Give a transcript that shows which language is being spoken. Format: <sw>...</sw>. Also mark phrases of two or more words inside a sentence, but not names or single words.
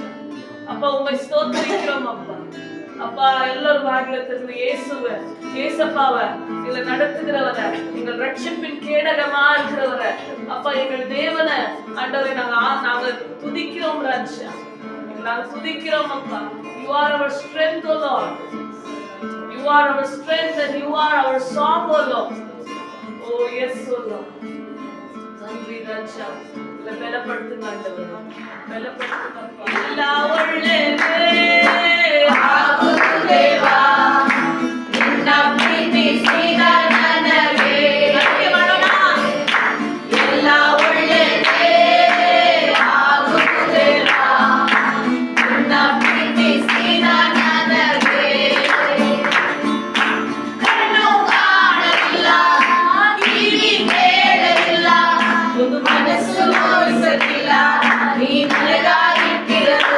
<ta>அப்பா உண்மை ஸ்தோத்திரிக்கிறோம் அப்பா. அப்பா எல்லாரும் வாயில திறந்து இயேசுவை, இயேசப்பாவை எங்களை நடத்துகிறவரை, எங்கள் ரட்சிப்பின் கேடகமா இருக்கிறவரை அப்பா எங்கள் தேவனை ஆண்டவரை நாங்க துதிக்கிறோம் ராஜா. நாங்க துதிக்கிறோம் அப்பா.</ta> <en>You are our strength, O Lord. You are our strength and you are our song, O Lord. Oh yes, O Lord.</en> <ta>நன்றி ராஜா. பலப்படுத்துங்க ஆண்டவரே, பலப்படுத்துங்க. எல்லா ஒಳ್ಳೆದೇ ஆகும் தேவா.</ta> <kn>ನಿನ್ನ ಪ್ರೀತಿ ಸದಾ ನನಗೆ. ಗಟ್ಟಿ ಮಾಡೋಣ. ಎಲ್ಲ ಒಳ್ಳೆದೇ ಆகும் ದೇವಾ. ನಿನ್ನ ಪ್ರೀತಿ ಸದಾ ನನಗೆ. ಕಣ್ಣು ಕಾಣಲಿಲ್ಲ, ಕಿವಿ ಕೇಳಲಿಲ್ಲ, ಒಂದು ಮನಸ್ಸು ಊಹಿಸಲಿಲ್ಲ, ನೀ ನನಗಾಗಿಟ್ಟಿರಲು.</kn>